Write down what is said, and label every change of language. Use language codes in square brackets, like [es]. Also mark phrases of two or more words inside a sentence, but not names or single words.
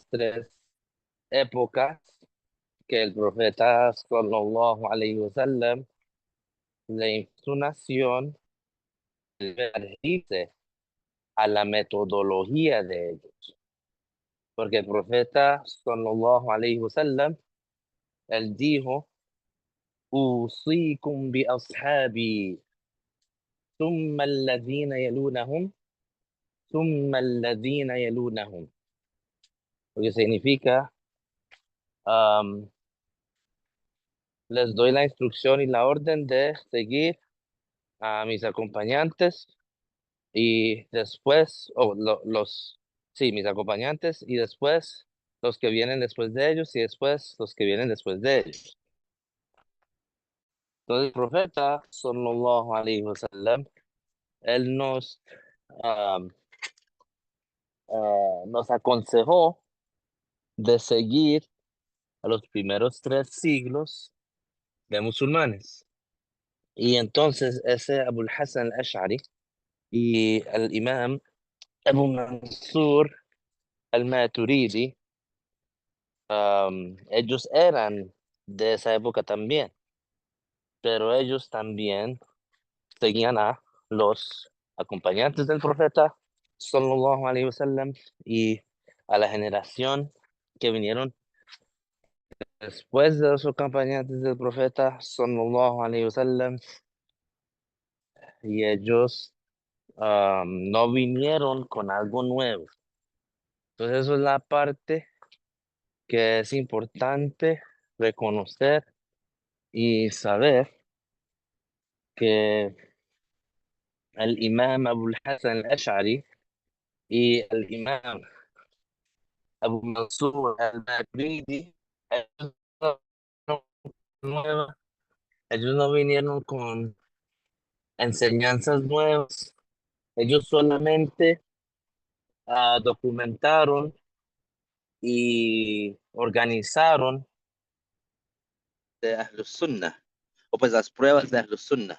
[es] tres épocas que el profeta [ar] صلى الله عليه وسلم [es] le hizo su nación adherirse a la metodología de ellos. Porque el profeta [ar] صلى الله عليه وسلم, [es] él dijo, [ar] "أوصيكم بأصحابي ثم الذين يلونهم ثم الذين يلونهم". [es] Lo que significa, am, les doy la instrucción y la orden de seguir a mis acompañantes y después, sí, mis acompañantes y después los que vienen después de ellos y después los que vienen después de ellos. Entonces el profeta, [ar] صلى الله عليه وسلم, [es] él am, nos aconsejó de seguir a los primeros 3 siglos de musulmanes. Y entonces ese Abul Hassan al-Ash'ari y el imam Abu Mansur al-Maturidi, ellos eran de esa época también, pero ellos también seguían a los acompañantes del profeta, [ar] صلى الله عليه وسلم, [es] y a la generación que vinieron después de los acompañantes del profeta, [ar] صلى الله عليه وسلم, [es] y ellos no vinieron con algo nuevo. Entonces, eso es la parte que es importante reconocer y saber que el imam Abu Hassan al-Ash'ari y el imam Abu Mansur al-Maturidi, ellos no, nueva- ellos no vinieron con enseñanzas nuevas, ellos solamente documentaron y organizaron de Ahlus Sunnah, o pues las pruebas de Ahlus Sunnah.